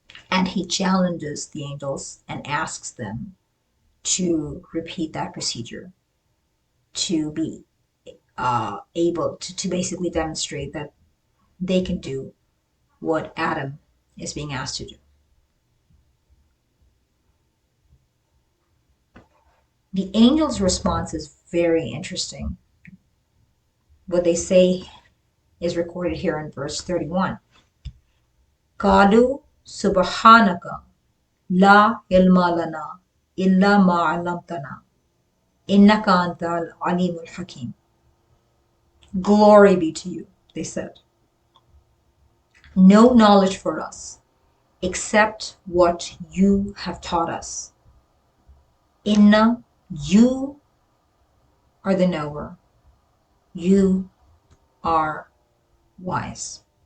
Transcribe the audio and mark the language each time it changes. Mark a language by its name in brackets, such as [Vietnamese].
[English] And he challenges the angels and asks them to repeat that procedure, to be able to basically demonstrate that they can do what Adam is being asked to do. The angel's response is very interesting. What they say is recorded here in verse 31. [Arabic] قالوا سبحانك لا علم لنا إلا ما علمتنا إنك أنت العليم الحكيم. [English] Glory be to you, they said. No knowledge for us except what you have taught us. Inna, you are the knower. You are wise.